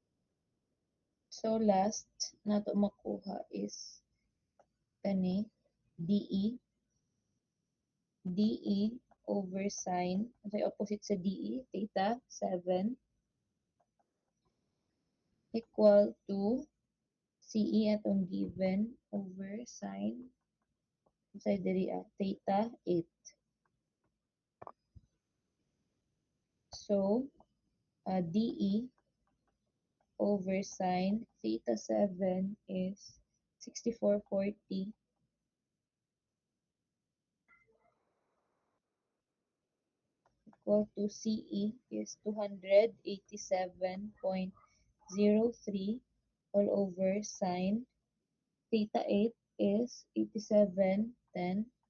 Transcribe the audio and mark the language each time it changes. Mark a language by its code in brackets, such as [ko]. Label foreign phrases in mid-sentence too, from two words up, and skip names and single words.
[ceb] So, last na to makuha is kani DE. [en] DE over sine, ano opposite sa DE, theta 7 equal to CE atong given over sine [ceb] sa diri [en] theta 8. So, DE over sine theta 7 is 6440 equal to CE is 287.03 all over sine theta 8 is 87.10.